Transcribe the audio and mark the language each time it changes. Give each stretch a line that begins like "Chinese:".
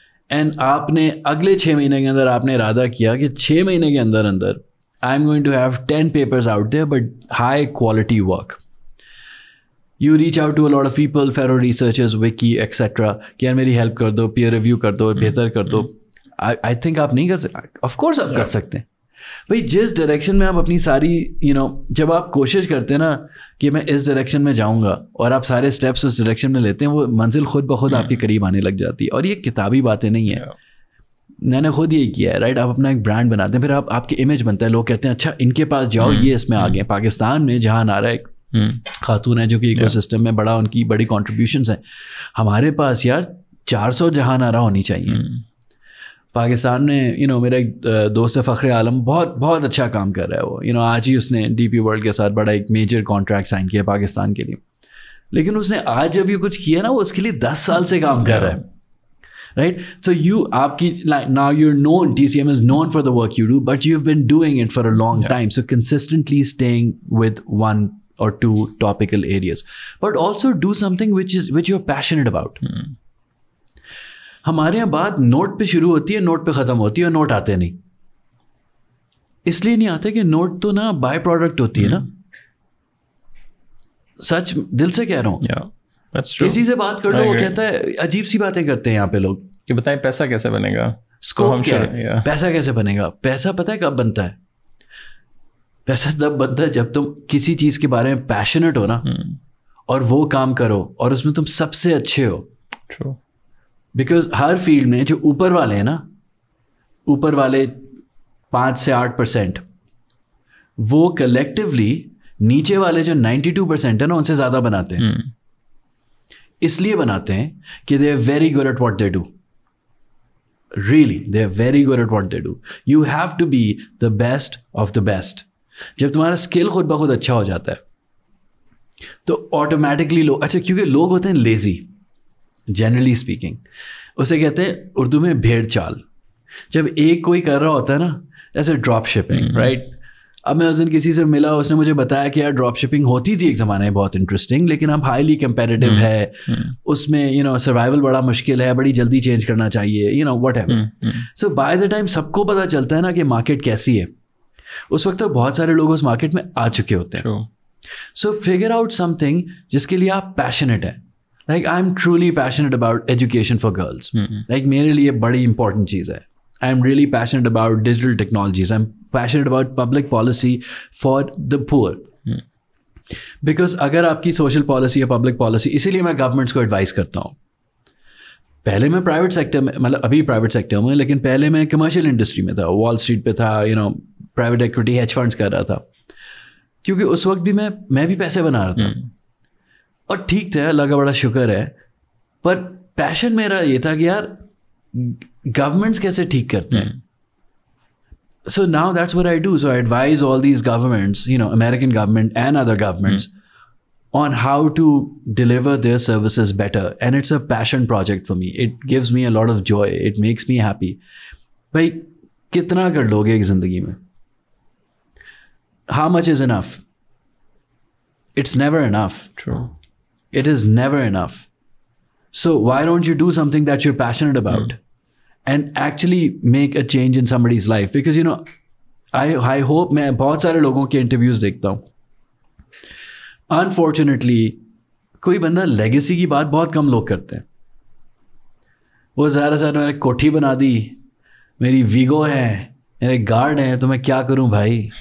Urdu: And آپ نے اگلے 6 مہینے کے اندر آپ نے ارادہ کیا کہ 6 مہینے کے اندر
English: I am going to have 10 papers out there, but high quality work. You reach out to a lot of people, fellow researchers, wiki, etc.
Urdu: کہ یار میری ہیلپ کر دو, پیئر ریویو کر دو, بہتر کر دو. آئی تھنک آپ نہیں کر سکتے. آف کورس آپ کر سکتے ہیں بھائی. جس ڈائریکشن میں آپ اپنی ساری جب آپ کوشش کرتے ہیں نا کہ میں اس ڈائریکشن میں جاؤں گا, اور آپ سارے اسٹیپس اس ڈائریکشن میں لیتے ہیں, وہ منزل خود بخود آپ کے قریب آنے لگ جاتی ہے. اور یہ کتابی باتیں نہیں ہیں, میں نے خود یہی کیا ہے, رائٹ. آپ اپنا ایک برانڈ بناتے ہیں, پھر آپ کی امیج بنتا ہے, لوگ کہتے ہیں اچھا ان کے پاس جاؤ, یہ اس میں آ گئے. پاکستان میں جہاں نعرہ خاتون ہیں جو کہ ایکو سسٹم میں بڑا ان کی بڑی کنٹریبیوشنس ہیں. ہمارے پاس یار 400 جہاں نعرہ ہونی چاہیے. پاکستان میں میرا ایک دوست فخر عالم بہت بہت اچھا کام کر رہا ہے. وہ آج ہی اس نے ڈی پی ورلڈ کے ساتھ بڑا ایک میجر کانٹریکٹ سائن کیا پاکستان کے لیے. لیکن اس نے آج جب یہ کچھ کیا نا وہ اس کے لیے 10 سال سے کام کر رہا ہے. رائٹ, سو آپ کی
English: now you're known, TCM is known for the work you do, but you've been doing it for a long time. So consistently staying with one or two topical areas, but also do something which you're passionate about.
Urdu: ہمارے یہاں بات note پہ شروع ہوتی ہے, note پہ ختم ہوتی ہے, اور نوٹ آتے نہیں. اس لیے نہیں آتے کہ نوٹ تو نا بائی پروڈکٹ ہوتی ہے نا. سچ دل سے کہہ رہا ہوں. کسی سے بات کر لو وہ کہتا ہے, عجیب سی باتیں کرتے ہیں یہاں پہ لوگ کہ بتائیں پیسہ کیسے بنے گا, اسکوپ کیا ہے, پیسہ کیسے بنے گا. پیسہ پتہ ہے کب بنتا ہے؟ پیسہ تب بنتا ہے جب تم کسی چیز کے بارے میں پیشنیٹ ہو نا, اور وہ کام کرو اور اس میں تم سب سے اچھے ہو. بیکاز ہر فیلڈ میں جو اوپر والے ہیں نا, اوپر والے 5 سے 8%, وہ کلیکٹیولی نیچے والے جو 92% ہیں نا ان سے زیادہ بناتے ہیں. اس لیے بناتے ہیں کہ
English: They are very good at what they do. Really they are very good at what they do. You have to be the best of the best.
Urdu: جب تمہارا اسکل خود بخود اچھا ہو جاتا ہے تو آٹومیٹکلی لوگ, اچھا کیونکہ لوگ ہوتے ہیں لیزی جنرلی اسپیکنگ, اسے کہتے ہیں اردو میں بھیڑ چال. جب ایک کوئی کر رہا ہوتا ہے نا, جیسے ڈراپ شپنگ, رائٹ. اب میں اس دن کسی سے ملا, اس نے مجھے بتایا کہ یار ڈراپ شپنگ ہوتی تھی ایک زمانے میں بہت انٹرسٹنگ, لیکن اب ہائیلی کمپیٹیٹیو ہے, اس میں سروائیول بڑا مشکل ہے, بڑی جلدی چینج کرنا چاہیے, what ever.
English: so by the time
Urdu: سب کو پتہ چلتا ہے نا کہ مارکیٹ کیسی ہے, اس وقت تک بہت سارے لوگ اس مارکیٹ میں آ چکے ہوتے ہیں.
English: so figure out something
Urdu: جس کے لیے آپ پیشنیٹ ہیں.
English: Like I am truly passionate about education for girls.
Urdu: Like میرے لیے بڑی امپورٹنٹ چیز ہے.
English: I am really passionate about digital technologies. I'm passionate about public policy for the poor.
Urdu: Because اگر آپ کی سوشل پالیسی یا پبلک پالیسی, اسی لیے میں گورنمنٹس کو ایڈوائز کرتا ہوں. پہلے میں پرائیویٹ سیکٹر میں, مطلب ابھی پرائیویٹ سیکٹر میں, لیکن پہلے میں کمرشل انڈسٹری میں تھا, وال اسٹریٹ پہ تھا, پرائیویٹ ایکویٹی ہیج فنڈس کر رہا تھا. کیونکہ اس وقت بھی میں بھی پیسے بنا رہا تھا, اور ٹھیک تھا, اللہ کا بڑا شکر ہے. پر پیشن میرا یہ تھا کہ یار گورنمنٹس کیسے ٹھیک کرتے ہیں.
English: So now that's what I do. So I advise all these governments, American government and other governments, on how to deliver their services better. And it's a passion project for me. It gives me a lot of joy. It makes me happy.
Urdu: بھائی کتنا کر لو گے ایک زندگی میں؟
English: How much is enough? It's never enough. True. It is never enough. So why don't you do something that you're passionate about and actually make a change in somebody's life? Because I hope,
Urdu: میں بہت سارے لوگوں کے interviews دیکھتا ہوں, unfortunately کوئی بندہ legacy کی بات بہت کم لوگ کرتے ہیں. وہ ظاہر سے میں نے کوٹھی بنا دی, میری ویگو ہے, میرے گارڈ ہیں, تو میں کیا کروں بھائی.